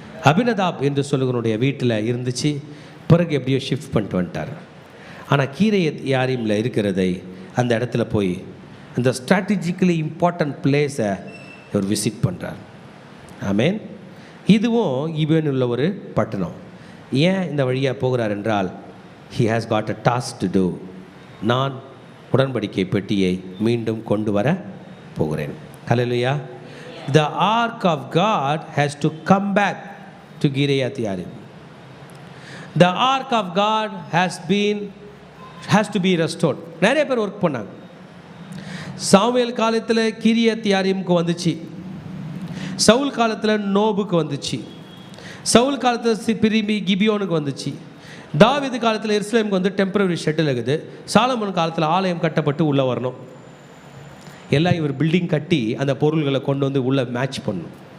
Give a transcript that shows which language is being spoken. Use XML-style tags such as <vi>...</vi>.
<ta>அபினதாப் என்று சொல்லுகிறனுடைய வீட்டில் இருந்துச்சு. பிறகு எப்படியோ ஷிஃப்ட் பண்ணிட்டு வந்துட்டார். ஆனால் கீரியத் யாரிமில் இருக்கிறதை அந்த இடத்துல போய் அந்த ஸ்ட்ராட்டஜிக்கலி இம்பார்ட்டன்ட் பிளேஸை இவர் விசிட் பண்ணுறார். ஆமேன். இதுவும் கிபியோனில் உள்ள ஒரு பட்டணம். ஏன் இந்த வழியாக போகிறார் என்றால்,</ta> <en>he has got a task to do.</en> <ta>நான் உடன்படிக்கை பெட்டியை மீண்டும் கொண்டு வர போகிறேன். ஹல்லேலூயா.</ta> <en>The ark of God has to come back to Kiriath Yearim. The ark of God has to be restored.</en> <ta>நிறைய பேர் ஒர்க் பண்ணாங்க. சாமுவேல் காலத்தில் கிரியத் யாரீமுக்கு வந்துச்சு. சவுல் காலத்தில் நோபுக்கு வந்துச்சு. சவுல் காலத்தில் பிரிமி கிபியோனுக்கு வந்துச்சு. தாவீது காலத்தில் எருசலேமுக்கு வந்து டெம்பரரி ஷெட்டில் இருக்குது. சாலமோன் காலத்தில் ஆலயம் கட்டப்பட்டு உள்ளே வரணும். எல்லாம் இவர் பில்டிங் கட்டி அந்த பொருள்களை கொண்டு வந்து உள்ளே மேட்ச் பண்ணணும்.</ta>